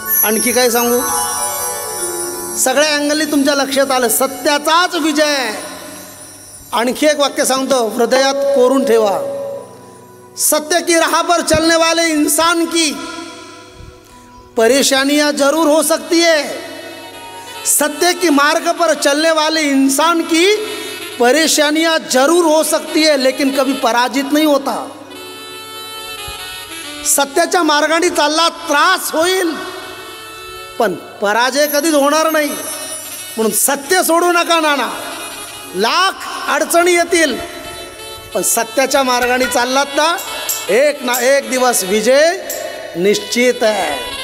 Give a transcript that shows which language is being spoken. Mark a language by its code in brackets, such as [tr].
[mr] आणखी काय सांगू, सगळ्या अँगली तुमच्या लक्षात आलं, सत्याचाच विजय। आणखी एक वाक्य सांगतो, हृदयात कोरून ठेवा। [hi] सत्य की राह पर चलने वाले इंसान की परेशानियां जरूर हो सकती है, सत्य की मार्ग पर चलने वाले इंसान की परेशानियां जरूर हो सकती है, लेकिन कभी पराजित नहीं होता। [mr] सत्याच्या मार्गाने चालला त्रास होईल, पण पराजय कधीच होणार नाही। म्हणून सत्य सोडू नका नाना, लाख अडचणी येतील, पण सत्याच्या मार्गाने चाललात ना एक दिवस विजय निश्चित आहे।